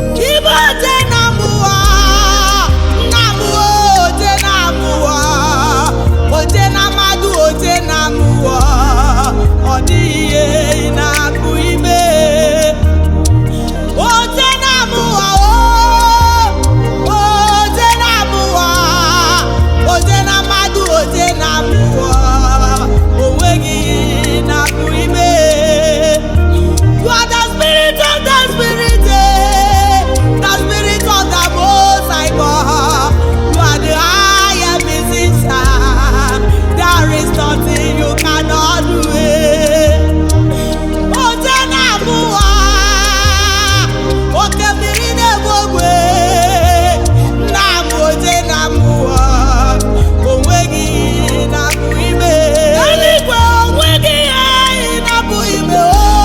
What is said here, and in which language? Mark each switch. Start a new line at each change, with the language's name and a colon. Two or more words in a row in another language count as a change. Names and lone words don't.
Igbo: Ibe oje na mụwa, nna m oje na mụwa, oje na mmadụ oje na mụwa, ọ dịghị ihe ị na-apụ ime. Oje na mụwa, o, oje na mụwa, oje na mmadụ oje na mụwa, o nweghị ihe ị na-apụ ime.
English: You are the spirit of the spirit, eh, the spirit of the most high God. You are the high and musician. There is nothing you cannot do, eh.
Igbo: Oje na mụwa, oke mmiri na-egbu ogwe. Nna m oje na mụwa, o nweghị ihe ị na-apụ ime. Eluigwe, o nweghị ihe ị na-apụ ime, o.